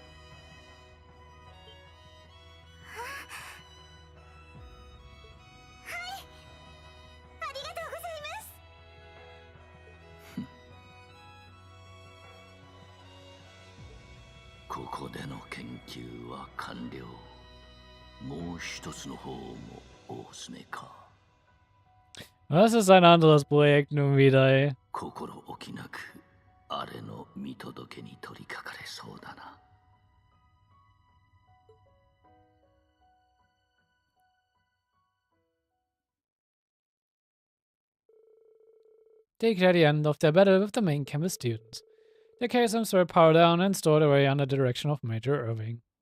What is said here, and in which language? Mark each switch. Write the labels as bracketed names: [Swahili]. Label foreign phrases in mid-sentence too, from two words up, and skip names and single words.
[Japanese] ここでの研究は完了。もう一つの方も大詰めか。 [German] Was ist ein anderes Projekt nun wieder, ey? [Japanese] 心置きなくあれの見届けに取り掛かれそうだな。 [English] They declare the end of their battle with the main campus students. The KSMs were powered down and stored away under the direction of Major Irving.